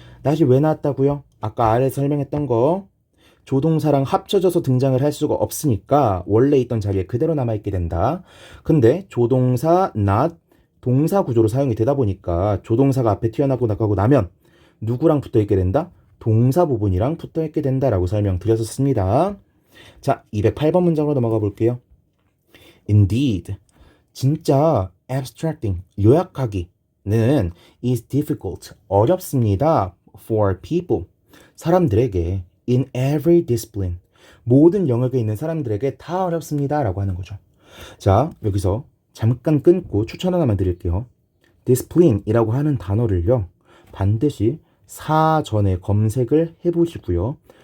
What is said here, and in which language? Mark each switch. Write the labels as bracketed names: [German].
[Korean] not이 왜 나왔다고요? 아까 아래 설명했던 거 조동사랑 합쳐져서 등장을 할 수가 없으니까 원래 있던 자리에 그대로 남아있게 된다. 근데 조동사 not 동사 구조로 사용이 되다 보니까 조동사가 앞에 튀어나오고 나가고 나면 누구랑 붙어있게 된다? 동사 부분이랑 붙어있게 된다라고 설명드렸었습니다. 자, 208번 문장으로 넘어가 볼게요. [English] Indeed, [Korean] 진짜 [English] abstracting, [Korean] 요약하기는 [English] is difficult, [Korean] 어렵습니다. [English] For people, [Korean] 사람들에게 [English] in every discipline, [Korean] 모든 영역에 있는 사람들에게 다 어렵습니다. 라고 하는 거죠. 자, 여기서 잠깐 끊고 추천 하나만 드릴게요. discipline이라고 하는 단어를요, 반드시 사전에 검색을 해보시고요.